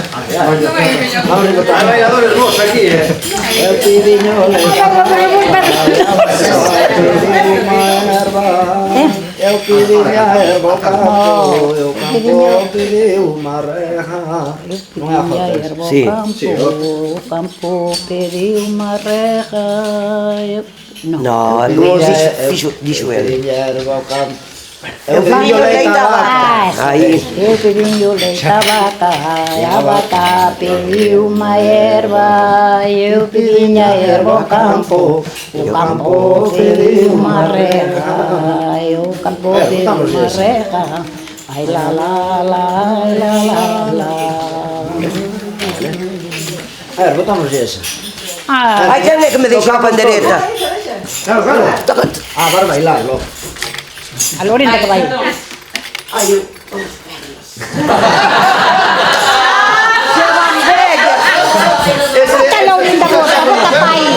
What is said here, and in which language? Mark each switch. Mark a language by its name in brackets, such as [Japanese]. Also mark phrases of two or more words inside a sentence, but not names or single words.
[Galician] Hai bailadores vos aquí, Eu pidiño eu pedi a erva ao campo, eu campo pedi unha reja. Non é a Jota? Sí. O campo pedi unha reja. No, dixo ele. Eu pedi a erva ao campo. Eu pediño leite á vaca. Aí. [Portuguese] Eu pedi o leite à vaca, e a vaca pediu uma erva. Eu pedi a erva ao campo, o campo pediu uma rega. E o campo pediu uma rega. Ai lá lá lá lá lá. [Galician] A ver, botamos esa. Ai, quen é que me deixou a pandereta? Claro, claro. Ah, para bailar, logo. A Lorinda que vai. Bota a Lorinda, bota para aí.